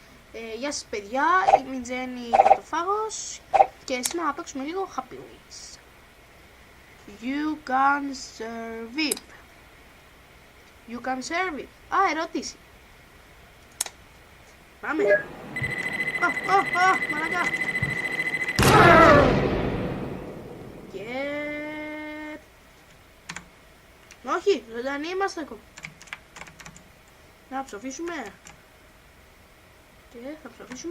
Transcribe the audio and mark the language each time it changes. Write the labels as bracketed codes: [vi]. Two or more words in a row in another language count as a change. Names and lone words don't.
[el] Γεια σας παιδιά, είμαι η Τζέννη Πρωτοφάγος και σήμερα να παίξουμε λίγο Happy Wheels. [en] You can serve it. You can serve it. [el] Ερώτηση. Πάμε. Μαλακά. Και... όχι, ζωντανοί είμαστε ακόμα. Να ψοφήσουμε. Και θα ψοφήσουμε.